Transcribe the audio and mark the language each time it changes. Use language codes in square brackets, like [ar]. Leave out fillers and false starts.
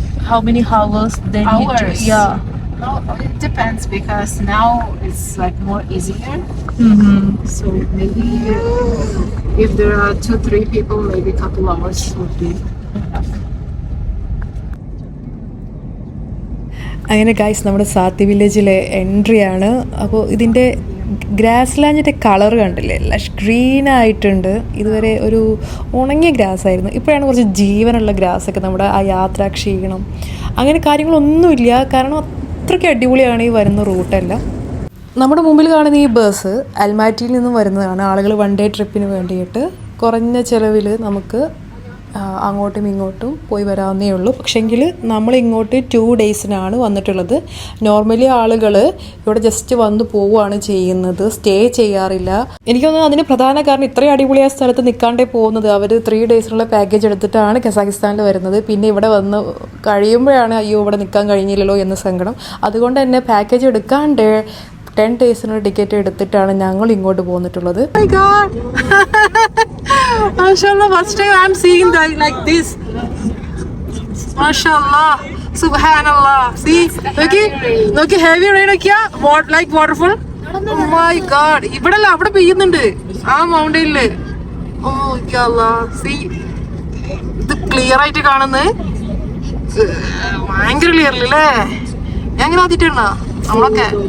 [en] How many hours they need to? Hours? Yeah. No, it depends because now it's like more easier. So maybe if there are 2-3 people, maybe a couple hours would be enough. [ml] അങ്ങനെ guys നമ്മുടെ സാത്തി വില്ലേജിലെ entry ആണ്. അപ്പോൾ ഇതിൻ്റെ grass ലാൻഡിൻ്റെ colour കണ്ടില്ലേ, Lush ഗ്രീനായിട്ടുണ്ട്. ഇതുവരെ ഒരു ഉണങ്ങിയ ഗ്രാസ് ആയിരുന്നു, ഇപ്പോഴാണ് കുറച്ച് ജീവനുള്ള ഗ്രാസൊക്കെ. നമ്മുടെ ആ യാത്രാ ക്ഷീണം അങ്ങനെ കാര്യങ്ങളൊന്നുമില്ല, കാരണം അത്രയ്ക്ക് അടിപൊളിയാണ് ഈ വരുന്ന റൂട്ടെല്ലാം. നമ്മുടെ മുമ്പിൽ കാണുന്ന ഈ ബസ് അൽമാറ്റിയിൽ നിന്നും വരുന്നതാണ്. ആളുകൾ 1 ഡേ ട്രിപ്പിന് വേണ്ടിയിട്ട് കുറഞ്ഞ ചിലവിൽ നമുക്ക് അങ്ങോട്ടും ഇങ്ങോട്ടും പോയി വരാവുന്നേ ഉള്ളൂ. പക്ഷേങ്കിൽ നമ്മൾ ഇങ്ങോട്ട് 2 ഡേയ്സിനാണ് വന്നിട്ടുള്ളത്. നോർമലി ആളുകൾ ഇവിടെ ജസ്റ്റ് വന്ന് പോവുകയാണ് ചെയ്യുന്നത്, സ്റ്റേ ചെയ്യാറില്ല. എനിക്ക് തോന്നുന്നു അതിന് പ്രധാന കാരണം ഇത്രയും അടിപൊളിയായ സ്ഥലത്ത് നിൽക്കാണ്ടേ പോകുന്നത്. അവർ 3 ഡേയ്സിനുള്ള പാക്കേജ് എടുത്തിട്ടാണ് കസാഖിസ്ഥാനിൽ വരുന്നത്. പിന്നെ ഇവിടെ വന്ന് കഴിയുമ്പോഴാണ് അയ്യോ ഇവിടെ നിൽക്കാൻ കഴിഞ്ഞില്ലല്ലോ എന്ന സങ്കടം. അതുകൊണ്ട് തന്നെ പാക്കേജ് എടുക്കാണ്ട് 10 ഡേയ്സിനുള്ള ടിക്കറ്റ് എടുത്തിട്ടാണ് ഞങ്ങൾ ഇങ്ങോട്ട് പോന്നിട്ടുള്ളത്. [en] Oh my God. Mashallah, first time I'm seeing that like this. Mashallah, Subhanallah. See, okay, heavy rain okya, what like waterfall? Oh my God, [ml] ഇവിടെല്ല അവിടെ പെയ്യുന്നുണ്ട് ആ മൗണ്ടനില്. [en] Oh Allah, see, [ml] ഇത് ക്ലിയർ ആയിട്ട് കാണുന്നത്, ഭയങ്കര ക്ലിയർലി അല്ലേ. ഞാൻ ഇങ്ങനെ ആദ്യമായിട്ടാ നമ്മളൊക്കെ.